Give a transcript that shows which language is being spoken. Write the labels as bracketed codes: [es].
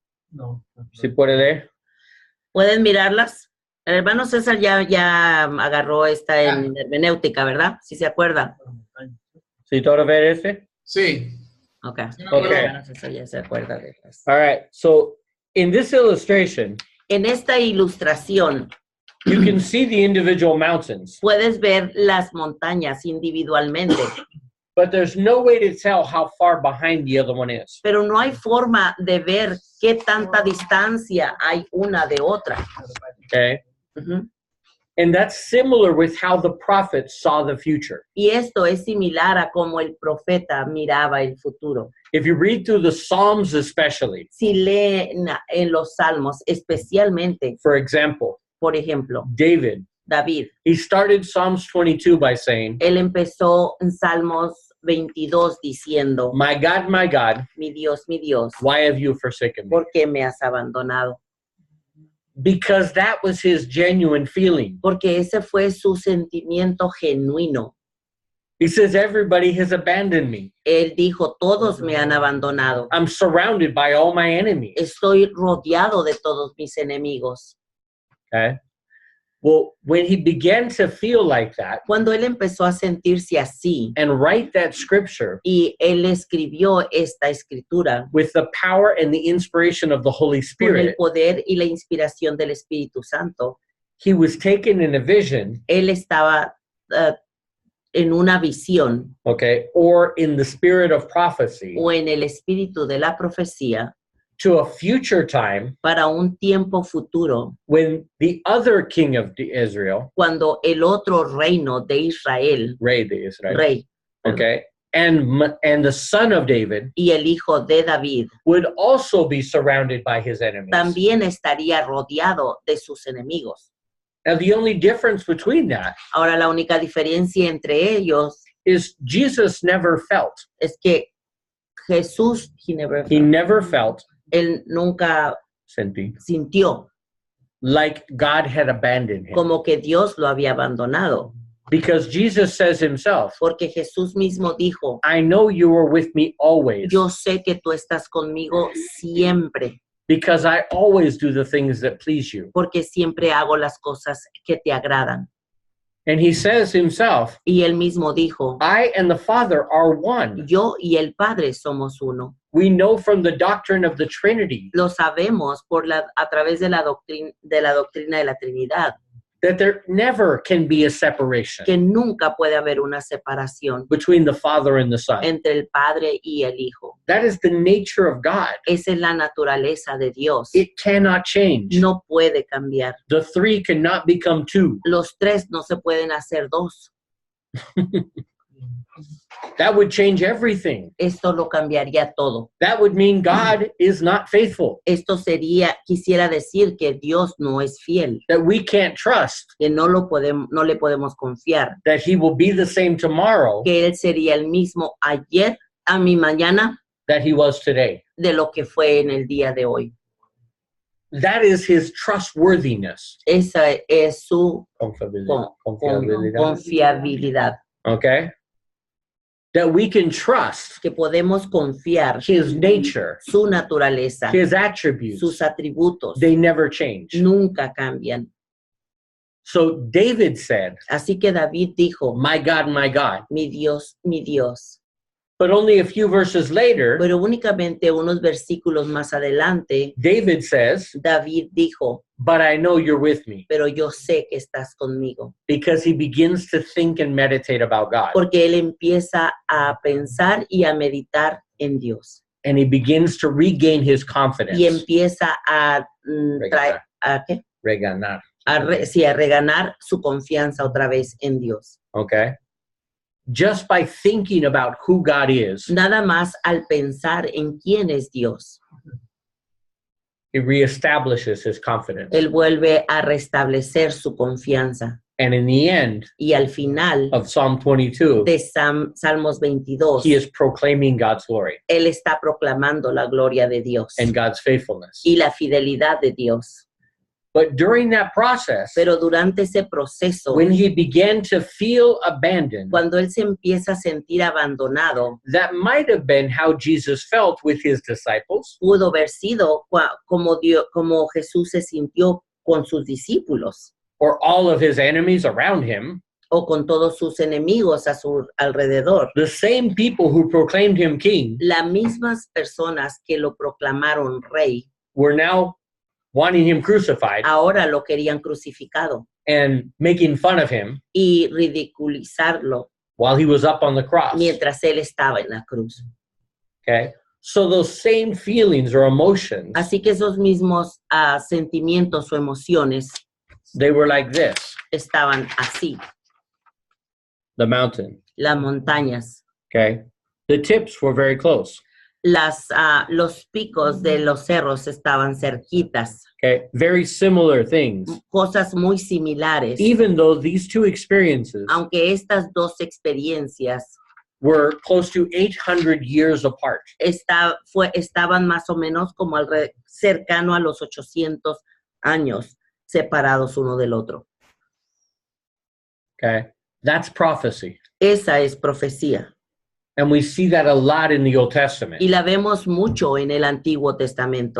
[es] No. ¿Sí puede leer? ¿Pueden mirarlas? El hermano César ya agarró esta en hermenéutica, ¿verdad? ¿Sí se acuerda? ¿Sí todo ver este? Sí. Ok. Sí, El Okay. hermano César ya se acuerda de estas. [en] All right. So in this illustration, [es] En esta ilustración [en] you can see the individual mountains, [es] puedes ver las montañas individualmente, [en] but there's no way to tell how far behind the other one is. [es] pero no hay forma de ver qué tanta distancia hay una de otra. [en] Okay. [es] Ujú. [en] And that's similar with how the prophet saw the future. [es] Y esto es similar a cómo el profeta miraba el futuro. [en] If you read through the Psalms especially, [es] Si leen en los salmos, especialmente, [en] for example, [es] por ejemplo, [en] David, [es] David, [en] he started Psalms 22 by saying, [es] él empezó en Salmos 22 diciendo, [en] my God, [es] mi Dios, [en] why have you forsaken me? [es] ¿por qué me has abandonado? [en] Because that was his genuine feeling. [es] Porque ese fue su sentimiento genuino. [en] He says, everybody has abandoned me. [es] Él dijo, todos me han abandonado. [en] I'm surrounded by all my enemies. [es] Estoy rodeado de todos mis enemigos. [en] Okay. Well, when he began to feel like that [es] Cuando él empezó a sentirse así [en] and write that scripture [es] y él escribió esta escritura [en] with the power and the inspiration of the Holy [es] con el [en] Spirit, [es] poder y la inspiración del Espíritu Santo, [en] he was taken in a vision, [es] él estaba en una visión [en] okay, or in the spirit of prophecy [es] o en el espíritu de la profecía [en] to a future time [es] para un tiempo futuro [en] when the other king of Israel, [es] cuando el otro reino de Israel, Rey de Israel, rey, [en] okay, and the son of David [es] y el hijo de David [en] would also be surrounded by his enemies. [es] también estaría rodeado de sus enemigos. [en] Now, the only difference between that [es] Ahora, la única diferencia entre ellos [en] is Jesus never felt. [es] es que Jesús, [en] He never felt, [es] él nunca sentí, sintió [en] like God had abandoned him. [es] como que Dios lo había abandonado, [en] Because Jesus says himself, [es] porque Jesús mismo dijo, [en] I know you are with me always, [es] yo sé que tú estás conmigo siempre, [en] because I always do the things that please you. [es] porque siempre hago las cosas que te agradan. [en] And he says himself, [es] Y él mismo dijo, [en] I and the Father are one. [es] yo y el Padre somos uno. [en] We know from the doctrine of the Trinity [es] Lo sabemos a través de la doctrina de la Trinidad, [en] that there never can be a separation [es] que nunca puede haber una separación [en] between the Father and the Son. [es] entre el Padre y el Hijo. [en] That is the nature of God. [es] Esa es la naturaleza de Dios. [en] It cannot change. [es] No puede cambiar. [en] The three cannot become two. [es] Los tres no se pueden hacer dos. [en] That would change everything. [es] Esto lo cambiaría todo. [en] That would mean God is not faithful, [es] Esto quisiera decir que Dios no es fiel, [en] that we can't trust [es] que no le podemos confiar, [en] that he will be the same tomorrow [es] que Él sería el mismo ayer, a mi mañana, [en] that he was today. [es] de lo que fue en el día de hoy. [en] That is his trustworthiness. [es] Esa es su Confiabilidad. confiabilidad, [en] Okay? That we can trust [es] que podemos confiar [en] his nature, [es] su naturaleza, [en] his attributes. [es] sus atributos, [en] They never change. [es] nunca cambian. [en] So David said, [es] Así que David dijo, [en] my God, [es] mi Dios, mi Dios. [en] but only a few verses later, [es] Pero únicamente unos versículos más adelante, [en] David says, [es] David dijo, [en] but I know you're with me, [es] pero yo sé que estás conmigo. [en] because he begins to think and meditate about God. [es] Porque él empieza a pensar y a meditar en Dios. And he begins to regain his confidence. Y empieza a, ¿qué? reganar. Sí, a reganar su confianza otra vez en Dios. [en] Okay? Just by thinking about who God is, [es] Nada más al pensar en quién es Dios, [en] he reestablishes his confidence. [es] él vuelve a restablecer su confianza. [en] And in the end [es] Y al final [en] of Psalm 22, [es] de Salmos 22, [en] he is proclaiming God's glory [es] él está proclamando la gloria de Dios [en] and God's faithfulness. [es] y la fidelidad de Dios. [en] But during that process, [es] Pero durante ese proceso, [en] when he began to feel abandoned, [es] cuando él se empieza a sentir abandonado, [en] that might have been how Jesus felt with his disciples, [es] pudo haber sido como Jesús se sintió con sus discípulos [en] or all of his enemies around him. [es] o con todos sus enemigos a su alrededor. [en] The same people who proclaimed him king [es] Las mismas personas que lo proclamaron rey, [en] were now wanting him crucified [es] ahora lo querían crucificado [en] and making fun of him [es] y ridiculizarlo [en] while he was up on the cross. [es] mientras él estaba en la cruz. [en] Okay? So those same feelings or emotions, [es] Así que esos mismos sentimientos o emociones [en] they were like this, [es] estaban así, [en] the mountain. [es] las montañas. [en] Okay? The tips were very close. [es] Los picos de los cerros estaban cerquitas, [en] Okay? Very similar things. [es] cosas muy similares, [en] Even though these two experiences [es] aunque estas dos experiencias [en] were close to 800 years apart. [es] estaban más o menos como cercano a los 800 años separados uno del otro. [en] Okay? That's prophecy. [es] Esa es profecía [en] And we see that a lot in the Old Testament. [es] y la vemos mucho en el Antiguo Testamento.